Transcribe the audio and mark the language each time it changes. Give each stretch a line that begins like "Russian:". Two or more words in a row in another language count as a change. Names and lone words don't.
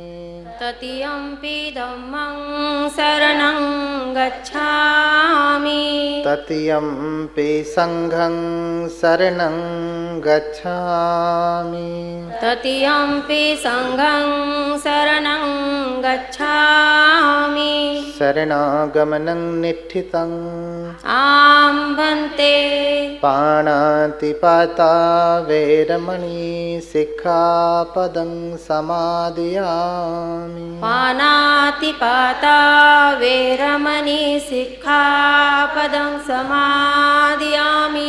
Pali: तृतीयम्पि धम्मं शरणं गच्छामि तृतीयम्पि संघं शरणं गच्छामि तृतीयम्पि संघं शरणं गच्छामि शरणागमनं निठितम् आं भन्ते पाणातिपाता वैरमणि सिक्खापदं समादयामि पानातिपाता वैरमणि सिक्खापदं समादयामि